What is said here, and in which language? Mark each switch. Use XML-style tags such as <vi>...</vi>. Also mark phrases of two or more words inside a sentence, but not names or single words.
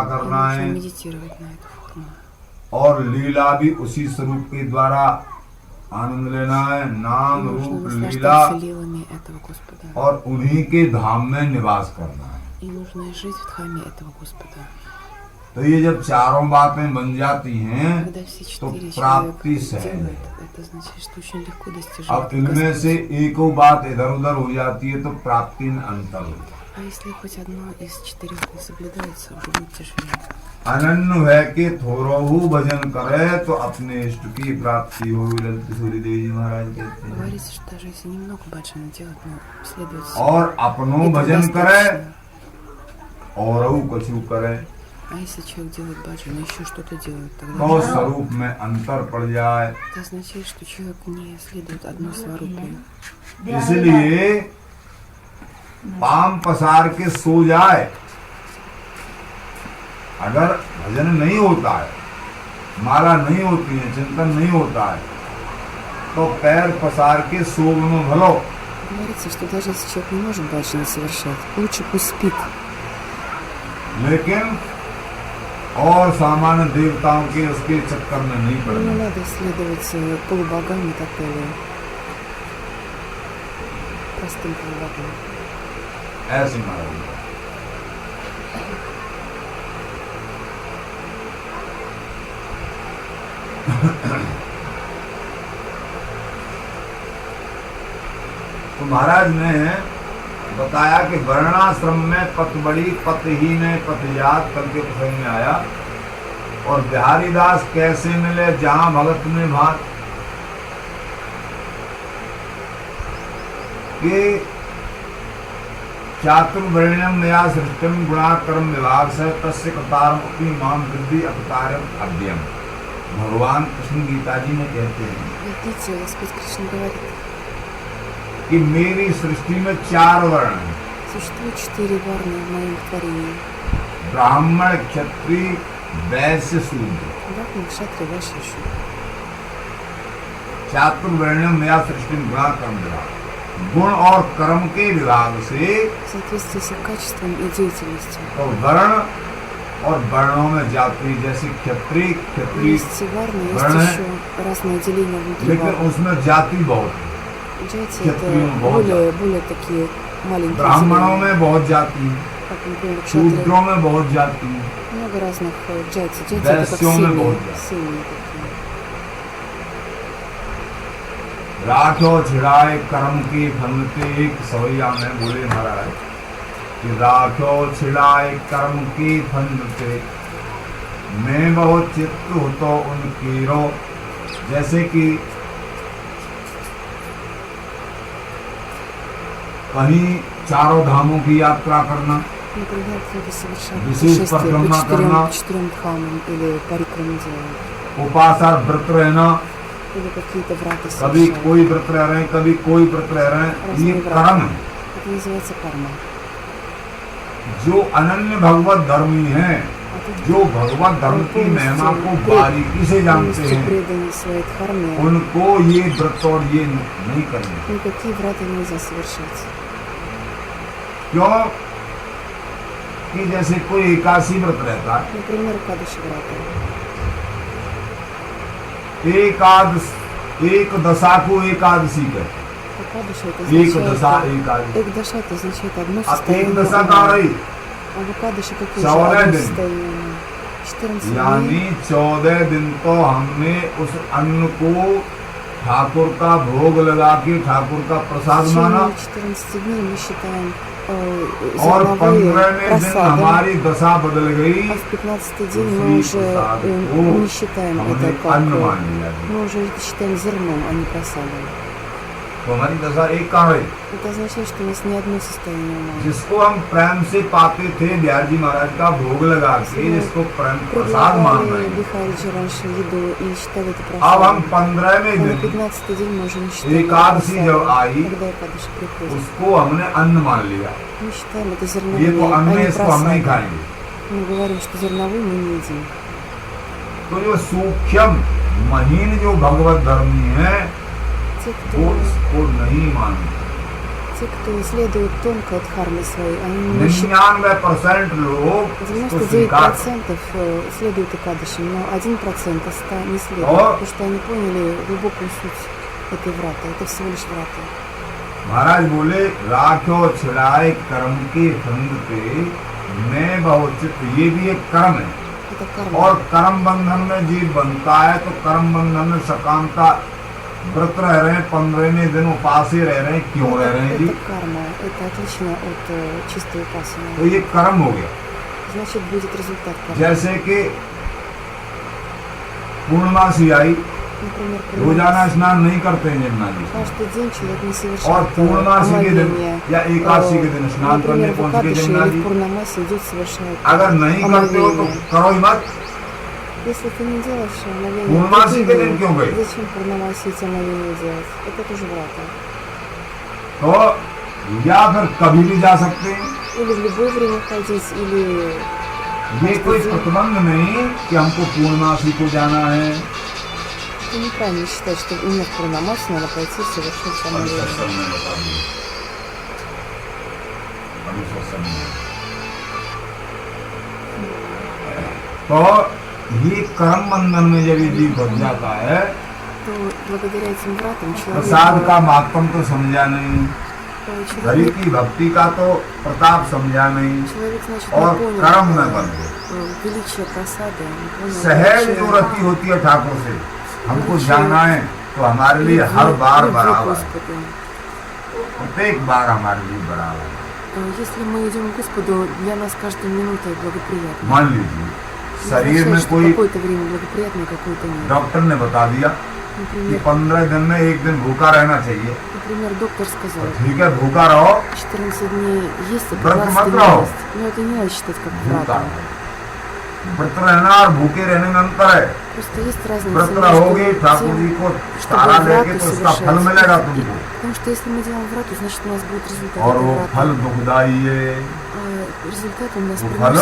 <ru>И</ru> <hi>करना</hi> <ru>нужно</ru> <hi>है,</hi> <ru>медитировать на эту форму.</ru> <hi>और लीला भी उसी स्वरूप के द्वारा आनंद लेना है,</hi> <ru>И</ru> <hi>नाम</hi> <ru>нужно</ru> <hi>रूप लीला,</hi> <ru>наслаждаться лилами этого Господа.</ru> <hi>और उन्हीं के धाम में निवास करना है।</hi> <ru>И нужно жить в дхаме этого Господа.</ru> <hi>तो ये जब चारों बातें बन जाती हैं</hi> <ru>Когда все</ru> <hi>तो 4 प्राप्ति</hi> <ru>человека</ru> <hi>सहज</hi> <ru>делают,</ru> <hi>है।</hi> <ru>это значит, что очень легко</ru> <hi>अब</hi> <ru>достижимо.</ru> <hi>इनमें से एक बात इधर उधर हो जाती है तो प्राप्ति में अंतर होता है।</hi> <ru>А если хоть одно из 4 не соблюдается, уже будет тяжелее.</ru> <hi>अनन्य है कि थोरहु भजन करे तो अपने इष्ट की प्राप्ति हो, ललित सूर्य देव जी महाराज कहते हैं।</hi> <ru>Говорится, что даже если немного баджана делать, но следует</ru> <hi>और अपनो</hi> <ru>этого</ru> <hi>भजन करे</hi> <ru>достаточно.</ru> <hi>और कछु करे</hi> <ru>А если человек делает баджан, еще что-то делает, тогда</ru> <hi>तो स्वरूप में अंतर पड़ जाए।</hi> <ru>это означает, что человек не следует одной сварупе.</ru> <hi>इसलिए पाम पसार के सो जाए, अगर भजन नहीं होता है, माला नहीं होती है, चिंतन नहीं होता है, तो पैर पसार के सोग में भलो।</hi> <ru>Говорится, что даже если человек не может баджана совершать, лучше пусть спит.</ru> <hi>लेकिन और सामान्य देवताओं के उसके चक्कर में नहीं</hi> <ru>Не</ru> <hi>पड़ना।</hi> <ru>надо следовать полубогам и так далее. Простым полубогам.</ru> <hi>ऐसे महाराज तो महाराज ने बताया कि वर्णाश्रम में पतबड़ी पतहीन पतजात करके प्रसंग में आया, और बिहारी दास कैसे मिले जहां भगत में भात, कि</hi> <sa>चातुर्वर्ण्यम मया सृष्टिम गुणा कर्म विभाग से तस्य कृतारम अपनी माम वृद्धि अवतारम अव्ययम।</sa> <hi>भगवान कृष्ण गीता जी में कहते हैं</hi> <ru>Видите, Господь Кришна говорит,</ru> <hi>कि मेरी सृष्टि में 4 वर्ण हैं,</hi> <ru>существует 4 वर्ны в моем творении.</ru> <hi>ब्राह्मण, क्षत्रिय, वैश्य, शूद्र।</hi> <ru>Брахман, Кшатри, Вайшья, Шудра.</ru> <sa>चातुर्वर्ण्यम मया सृष्टिम गुणा कर्म विभाग।</sa> <hi>गुण और कर्म के विभाग से</hi> <ru>В соответствии с их качеством и деятельностью.</ru> <hi>तो वर्ण और वर्णों में जाति, जैसे क्षत्रिय क्षत्रिय</hi> <ru>Есть варны, есть</ru> <hi>वर्ण है,</hi> <ru>еще разные деления внутри</ru> <hi>लेकिन</hi> <ru>варн.</ru> <hi>उसमें जाति बहुत है।</hi> <ru>Джати</ru> <hi>क्षत्रियों में</hi> <ru>это</ru> <hi>बहुत</hi> <ru>более такие маленькие</ru> <hi>ब्राह्मणों</hi> <ru>деления.</ru> <hi>में बहुत जाति है,</hi> <ru>Как, например, кшатры.</ru> <hi>शूद्रों में बहुत जाति है,</hi> <ru>Много разных джати. Джати это как</ru> <hi>वैश्यों में</hi> <ru>семьи.</ru> <hi>बहुत जाति।</hi> <ru>Семьи такие.</ru> <hi>राखो छिड़ाए कर्म की फलते एक सवैया में बोले महाराज कि राखो छिड़ाए कर्म की फलते मैं बहुत चित्त हो तो उनकी रो। जैसे कि कहीं 4 धामों की यात्रा करना,</hi> <ru>Например, кто-то совершает</ru> <hi>विशेष</hi> <ru>путешествие</ru> <hi>परिक्रमा</hi> <ru>по</ru> <hi>करना,</hi> <ru>4 дхамам или парикраме делают.</ru> <hi>उपास और व्रत रहना,</hi> <ru>Или какие-то врата</ru> <hi>कभी</hi> <ru>совершают.</ru> <hi>कोई व्रत रह रहे हैं, कभी कोई व्रत रह रहे हैं, ये कर्म है।</hi> <ru>Это называется карма.</ru> <hi>जो अनन्य भगवत धर्मी हैं,</hi> <ru>А тут</ru> <hi>जो भगवत धर्म की महिमा को बारीकी से जानते</hi> <ru>полностью</ru> <hi>हैं,</hi> <ru>преданы своей дхарме,</ru> <hi>उनको ये व्रत और ये नहीं करने।</hi> <ru>никакие врата нельзя совершать.</ru> <hi>क्यों? कि जैसे कोई एकादशी व्रत रहता है,</hi> <ru>Например, Кадыши врата.</ru> <hi>एक दशा को एकादशी कहते</hi> <ru>Кадыши это</ru> <hi>हैं। एक दशा</hi> <ru>означает...</ru> <hi>एकादशी।</hi> <ru>Эк даша это означает одно</ru> <hi>अब एक</hi> <ru>состояние.</ru> <hi>दशा कहाँ रही?</hi> <ru>А в Кадыши какое 14 же одно</ru> <hi>दिन।</hi> <ru>состояние? 14</ru> <hi>यानी</hi> <ru>дней.</ru> <hi>14 दिन तो हमने उस अन्न को ठाकुर का भोग लगा के ठाकुर का</hi> <ru>В</ru> <hi>प्रसाद</hi> <ru>течение</ru> <hi>माना,</hi> <ru>14 дней мы считаем</ru> <hi>और</hi> <ru>зерновые</ru> <hi>15वें दिन</hi> <ru>просадом,</ru> <hi>हमारी दशा बदल गई,</hi> <ru>а в 15-й день</ru> <hi>उसी</hi> <ru>мы уже</ru> <hi>प्रसाद को</hi> <ru>не считаем</ru> <hi>हमने</hi> <ru>это как...</ru> <hi>अन्न मान लिया।</hi> <ru>Мы уже это считаем зерном, а не просадом.</ru> <hi>तो हमारी दशा एक कहाँ रही?</hi> <ru>Это означает, что у нас не одно состояние ума.</ru> <hi>जिसको हम प्रेम से पाते थे बिहार जी महाराज का भोग लगा के, जिसको प्रेम प्रसाद मान रहे</hi> <ru>Предлагали</ru> <hi>हैं,</hi> <ru>Бихариджи раньше еду и считали это</ru> <hi>अब हम</hi> <ru>просадом.</ru> <hi>15वें</hi> <ru>Но на</ru> <hi>दिन</hi> <ru>15-й день мы уже не считаем это</ru> <hi>एकादशी जब</hi> <ru>просадом.</ru> <hi>आई,</hi> <ru>Когда Экадыши приходит,</ru> <hi>उसको हमने अन्न मान लिया।</hi> <ru>мы считаем это</ru> <hi>ये</hi> <ru>зерновые,</ru> <hi>तो</hi> <ru>а</ru> <hi>अन्न है,</hi> <ru>не</ru> <hi>इसको हम नहीं</hi> <ru>просадом.</ru> <hi>खाएंगे।</hi> <ru>Мы говорим, что зерновые мы не едим.</ru> <hi>तो जो सूक्ष्म महीन जो भगवत धर्मी है,</hi> <ru>Те,</ru> <hi>वो</hi> <ru>кто</ru> <hi>इसको नहीं मानते।</hi> <ru>Те, кто исследует тонко дхармы своей, они не считают. 99% लोग इसको स्वीकार करते 99% следуют Экадыши, но 1% не следует, Но- потому что они поняли глубокую суть этой врата. Это всего лишь врата.</ru> <hi>महाराज बोले राख्यो छिड़ाए कर्म के फंद पे मैं बहुत चित्त, ये भी एक कर्म है।</hi> <ru>Это карма.</ru> <hi>और कर्म बंधन में जीव बनता है तो कर्म बंधन में सकामता व्रत रह रहे हैं, 15वें दिन उपास ही रह रहे हैं, क्यों रह रहे हैं जी?</hi> <ru>Это карма. Это отлично от чистой упасаны.</ru> <hi>तो ये कर्म हो गया।</hi> <ru>Значит, будет результат кармы.</ru> <hi>जैसे कि पूर्णमासी आई,</hi> <ru>Например,</ru> <hi>रोजाना स्नान नहीं करते हैं जमुना जी,</hi> <ru>каждый день человек не</ru> <hi>और</hi> <ru>совершает</ru> <hi>पूर्णमासी के दिन</hi> <ru>омовение.</ru> <hi>या एकादशी के दिन स्नान करने</hi> <ru>Например, в</ru> <hi>पहुंच गए</hi> <ru>Экадыши</ru> <hi>जमुना</hi> <ru>или</ru> <hi>जी,</hi> <ru>в Пурнамасе идет совершает</ru> <hi>अगर नहीं करते हो तो</hi> <ru>омовение.</ru> <hi>करो ही मत।</hi> <ru>Если ты не делаешь омовение,</ru> <hi>पूर्णमासी के दिन क्यों गए?</hi> <ru>зачем Пурнамаси эти омовения делать? Это тоже врата.</ru> <hi>तो या फिर कभी भी जा सकते हैं।</hi> <ru>Или в любое время ходить, или</ru> <hi>ये कोई प्रतिबंध नहीं कि हमको पूर्णमासी को जाना है।</hi> <ru>ты неправильно считаешь, что именно в Пурнамасе надо пойти совершить омовение.</ru> <hi>तो ये कर्म बंधन में जब ये जीव बच जाता है,</hi> <ru>То благодаря этим вратам</ru> <hi>प्रसाद</hi> <ru>человек,</ru> <hi>का महत्व तो समझा नहीं, हरि</hi> <ru>человек,</ru> <hi>की भक्ति का तो प्रताप समझा नहीं,</hi> <ru>значит,</ru> <hi>और</hi> <ru>не понял</ru> <hi>कर्म में बन गए।</hi> <ru>величие просады, не понял</ru> <hi>सहज</hi> <ru>величие</ru> <hi>जो रति होती है ठाकुर से, हमको जाना है तो हमारे लिए हर बार</hi> <ru>любви к</ru> <hi>बराबर है,</hi> <ru>Господу.</ru> <hi>प्रत्येक बार हमारे लिए बराबर है।</hi> <ru>Если мы идем к Господу, для нас каждая минута благоприятна.</ru> <hi>मान लीजिए</hi> <ru>Не</ru> <hi>शरीर में</hi> <ru>означает, что</ru> <hi>कोई</hi> <ru>какое-то время благоприятно, какое-то нет.</ru> <hi>डॉक्टर ने बता दिया कि</hi> <ru>Например,</ru> <hi>15 दिन में एक दिन भूखा रहना चाहिए,</hi> <ru>например, доктор</ru> <hi>तो</hi> <ru>сказал,</ru> <hi>ठीक है भूखा रहो,</hi> <ru>14 дней есть, а</ru> <hi>व्रत</hi> <ru>15</ru> <hi>मत</hi> <ru>дней</ru> <hi>रहो।</hi> <ru>есть. Но это не надо считать как</ru> <hi>भूखा</hi> <ru>вратом.</ru> <hi>रहो। व्रत रहना और भूखे रहने में अंतर है।</hi> <ru>Просто есть разница</ru> <hi>व्रत</hi> <ru>между</ru> <hi>रहोगे ठाकुर जी</hi> <ru>тем,</ru> <hi>को</hi> <ru>чтобы</ru> <hi>सारा लेके</hi> <ru>врату</ru> <hi>तो उसका फल</hi> <ru>совершать.</ru> <hi>मिलेगा तुमको,</hi> <ru>Потому что если мы делаем врату, значит у нас будет результат</ru> <hi>और</hi> <ru>этой</ru> <hi>वो</hi> <ru>враты.</ru> <hi>फल दुखदाई है।</hi> <ru>А результат у нас</ru> <hi>वो</hi> <ru>приносит</ru>